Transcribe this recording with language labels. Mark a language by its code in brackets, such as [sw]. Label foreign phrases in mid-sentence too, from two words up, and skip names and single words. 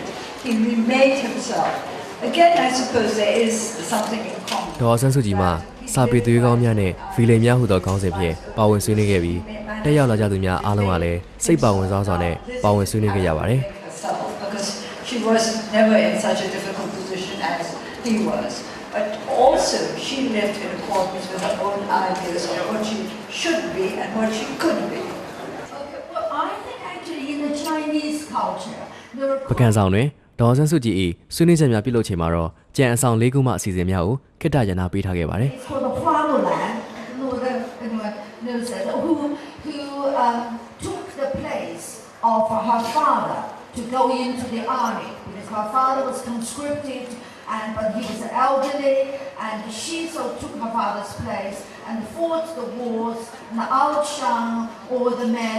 [en] He remade himself. Again, I suppose there is something in common. [my] ဒေါ်အောင်ဆန်းစုကြည်မှစာပေသွေးကောင်းများနဲ့ဗီလိန်များဟူသောခေါင်းစဉ်ဖြင့်ပါဝင်ဆွေးနွေးခဲ့ပြီးတက်ရောက်လာကြသူများအားလုံးကလည်းစိတ်ပါဝင်စားစွာနဲ့ပါဝင်ဆွေးနွေးခဲ့ကြပါတယ်။ [en] Because she was never in such a difficult position as he was. But also she lived in accordance with her own ideas of what she should be and what she could be. Okay, well, I think actually in the Chinese culture, there are [my] ပကံဆောင်တွင်ဒေါ်အောင်ဆန်းစုကြည်၏ဆွေးနွေးချက်များပြုလုပ်ချိန်မှာတော့ကြံအဆောင်၄ခုမှအစီအစဉ်များကိုခေတ္တရနာပေးထားခဲ့ပါတယ်။ [en] It's for the fatherland, who took the place of her father to go into the army because her father was conscripted. But he was elderly, and she so took her father's place and fought the wars and outshone all the men.